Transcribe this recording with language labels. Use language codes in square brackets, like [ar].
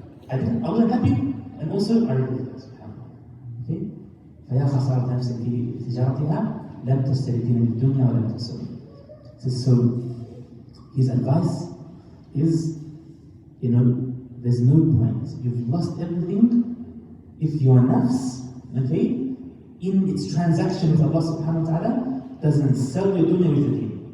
[en] I wasn't happy and also I regret it. Okay? [ar] فيا خسارة نفس في تجارتها لم تستردين من الدنيا ولم تسوي. [en] So his advice is, there's no point. You've lost everything if your nafs, okay, in its transaction with Allah subhanahu wa ta'ala, doesn't sell your dunya with your deen.